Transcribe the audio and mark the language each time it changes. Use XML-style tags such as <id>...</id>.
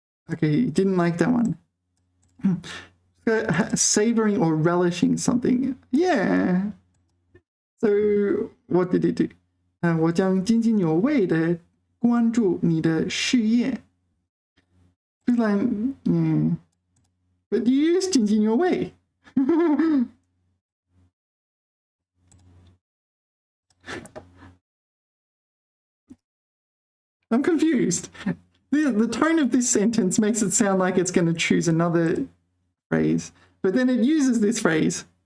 <en>Okay, didn't like that one. Savoring or relishing something. Yeah. So what did it do?</en> <zh>我将津津有味地关注你的事业.</zh> <en>It's like, but you use 津津有味. I'm confused. The tone of this sentence makes it sound like it's going to choose another phrase, but then it uses this phrase.</en>